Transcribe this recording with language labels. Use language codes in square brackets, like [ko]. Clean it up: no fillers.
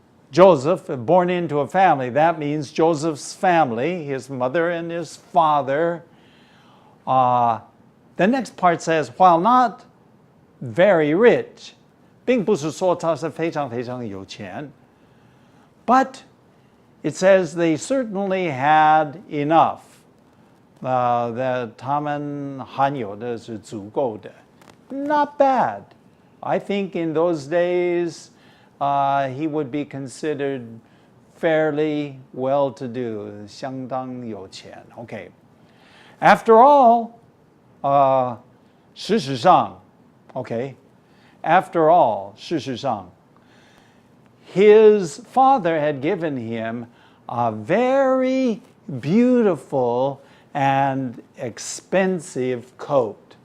[en] Joseph, born into a family, that means Joseph's family, his mother and his father. The next part says, while not very rich, [zh] 并不是说他是非常非常有钱, [en] but it says they certainly had enough. [zh] That 他们含有的是足够的. [en] Not bad. I think in those days, he would be considered fairly well-to-do, [zh] 相当有钱. [en] Okay. After all, [zh] 事实上, [en] okay, after all, 事实上, his father had given him a very beautiful and expensive coat.